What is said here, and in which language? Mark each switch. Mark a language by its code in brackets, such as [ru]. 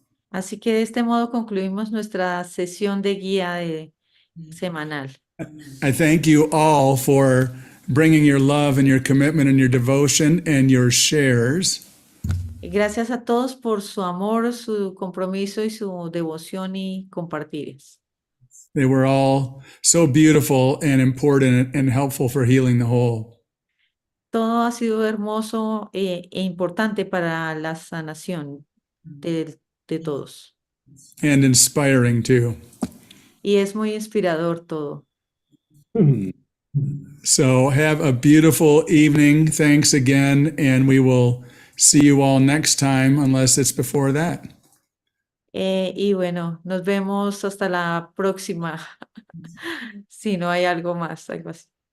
[es] Así que de este modo concluimos nuestra sesión de guía semanal. [en] I thank you all for bringing your love and your commitment and your devotion and your shares. [es] Gracias a todos por su amor, su compromiso y su devoción y compartires. [en] They were all so beautiful and important and helpful for healing the whole. [es] Todo ha sido hermoso e importante para la sanación de todos. [en] And inspiring too. [es] Y es muy inspirador todo. [en] So have a beautiful evening. Thanks again. And we will see you all next time, unless it's before that. [es] Y bueno, nos vemos hasta la próxima, si no hay algo más, algo así.